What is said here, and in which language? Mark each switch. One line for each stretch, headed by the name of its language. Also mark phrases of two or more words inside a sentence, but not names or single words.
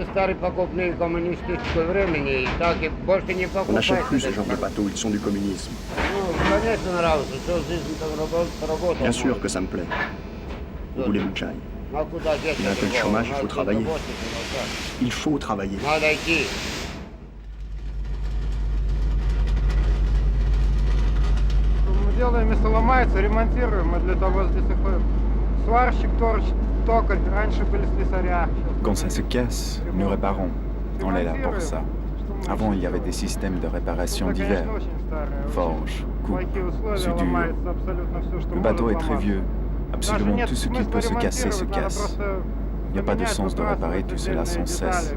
French: On n'achète plus ce genre de bateaux, ils sont du communisme. Bien sûr que ça me plaît. Où voulez-vous que j'aille? Il y a un tel chômage, il faut travailler. Il faut travailler.
Russian: Делаем, если ломается, ремонтируем. Мы для того здесь и ходим. Сварщик, токарь. Раньше были слесаря.
French: Quand ça se casse, nous réparons. On est là pour ça. Avant, il y avait des systèmes de réparation divers. Forge, coupe, soudure. Le bateau est très vieux. Absolument tout ce qui peut se casser se casse. Il n'y a pas de sens de réparer tout cela sans cesse.